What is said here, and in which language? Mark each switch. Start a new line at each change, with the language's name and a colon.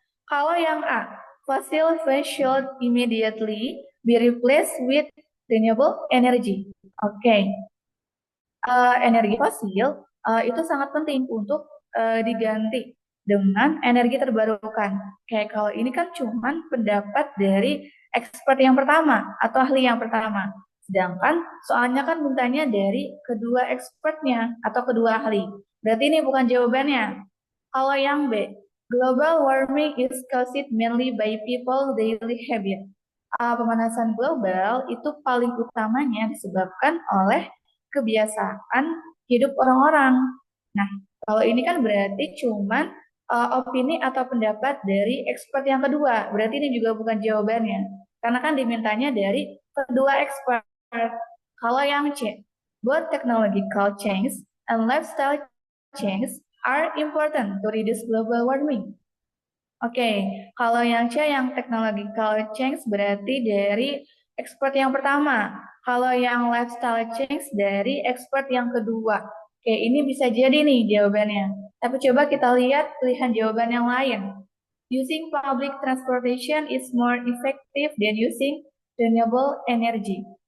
Indonesian: Kalau yang A,
English: fossil fuel should immediately be replaced with renewable energy.
Indonesian: Energi fosil itu sangat penting untuk diganti dengan energi terbarukan. Kalau ini kan cuman pendapat dari expert yang pertama atau ahli yang pertama. Sedangkan soalnya kan mintanya dari kedua expertnya atau kedua ahli. Berarti ini bukan jawabannya. Kalau yang B,
English: global warming is caused mainly by people daily habit.
Indonesian: Pemanasan global itu paling utamanya disebabkan oleh kebiasaan hidup orang-orang. Nah, kalau ini kan berarti cuman opini atau pendapat dari expert yang kedua. Berarti ini juga bukan jawabannya. Karena kan dimintanya dari kedua expert. Kalau yang C,
English: both technological change and lifestyle change are important to reduce global warming.
Indonesian: Kalau yang C, yang technological change berarti dari expert yang pertama. Kalau yang lifestyle change dari expert yang kedua. Ini bisa jadi nih jawabannya. Tapi coba kita lihat pilihan jawaban yang lain.
English: Using public transportation is more effective than using renewable energy.